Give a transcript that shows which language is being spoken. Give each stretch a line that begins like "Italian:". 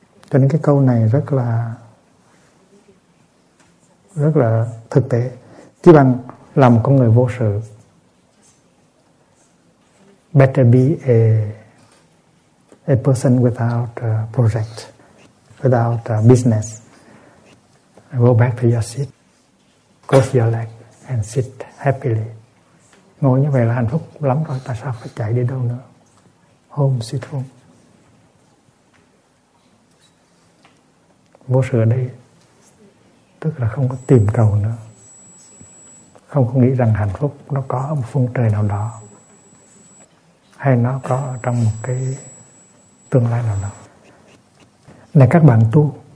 Vietnamese: Cho nên cái câu này rất là thực tế. Chỉ bằng làm một con người vô sự,
English: better be a person without a project, without a business. I go back to your seat, cross your leg and sit happily.
Vietnamese: Ngồi như vậy là hạnh phúc lắm rồi, tại sao phải chạy đi đâu nữa.
English: Home, sit home.
Vietnamese: Vô sự ở đây tức là không có tìm cầu nữa, không có nghĩ rằng hạnh phúc nó có ở một phương trời nào đó, hay nó có ở trong một cái tương lai nào đó. là các bạn tu.